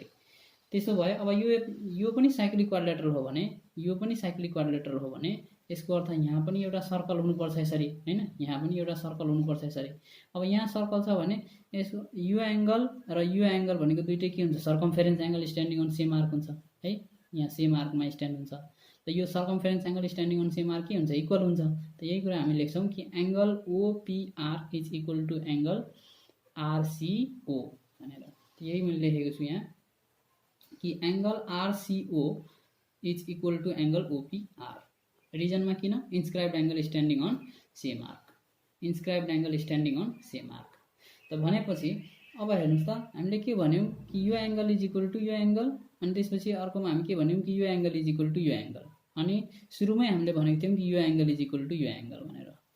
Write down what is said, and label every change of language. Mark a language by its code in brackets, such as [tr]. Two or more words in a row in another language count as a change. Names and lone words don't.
[ne] त्यसो भए अब यो पनि [en] cyclic quadrilateral [ne] हो भने यो पनि [en] cyclic quadrilateral [ne] हो भने यसको अर्थ यहाँ पनि एउटा सर्कल हुनुपर्छ यसरी हैन यहाँ पनि एउटा सर्कल हुनुपर्छ यसरी। अब यहाँ सर्कल छ भने यसको यो एंगल र यो एंगल भनेको दुईटै के हुन्छ [en] circumference angle standing on same arc [ne] हुन्छ है यहाँ सेम आर्कमा स्ट्यान्ड हुन्छ। त यो [en] circumference angle standing on same arc [ne] के हुन्छ [en] equal हुन्छ। [ne] त यही कुरा हामी लेख्छौं कि [en] angle OPR is equal to angle RCO [ne] भनेर। यही मैले लेखेको छु यहाँ कि [en] angle RCO is equal to angle OPR. [ne] रिजनमा किन [en] inscribed angle standing on same arc inscribed angle standing on same arc. [ne] त भनेपछि अब हेर्नुस् त हामीले के भन्यौं कि यो [en] angle is equal to [ne] यो एंगल अनि त्यसपछि अर्कोमा हामी के भन्यौं कि यो [en] angle is equal to [ne] यो एंगल अनि सुरुमै हामीले भनेको थियौं कि यो [en] angle is equal to [ne] यो एंगल भनेर है।